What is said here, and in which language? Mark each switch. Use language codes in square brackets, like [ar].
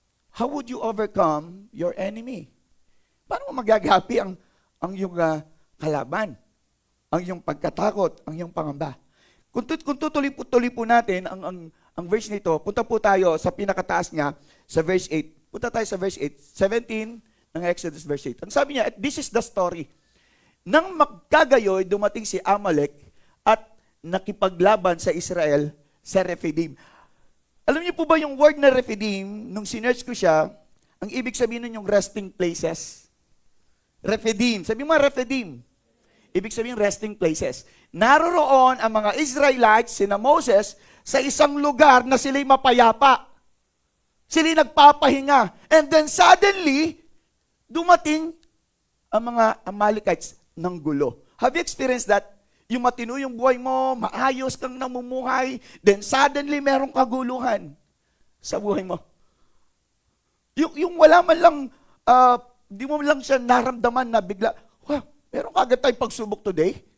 [en] How would you overcome your enemy? [tl] Paano mo magagapi ang iyong kalaban? Ang iyong pagkatakot, ang iyong pangamba? Kung tutuloy po natin ang verse nito, punta po tayo sa pinakataas niya, sa verse 8. Punta tayo sa verse 8. 17 ng Exodus verse 8. Ang sabi niya, [en] this is the story. [tl] Nang magkagayoy, dumating si Amalek at nakipaglaban sa Israel sa Rephidim. Alam niyo po ba yung word na Rephidim, nung sinearch ko siya, ang ibig sabihin nun yung resting places. Rephidim. Sabi mo Rephidim. Ibig sabihin resting places. Naroroon ang mga Israelites, sina Moses, sa isang lugar na sila'y mapayapa. Sila'y nagpapahinga. [en] And then suddenly, [tl] dumating ang mga Amalekites ng gulo. [en] Have you experienced that? [tl] Yung matino yung buhay mo, maayos kang namumuhay, then suddenly merong kaguluhan sa buhay mo. Yung wala man lang, di mo lang siya naramdaman na bigla, wow, meron kagad tayong pagsubok today?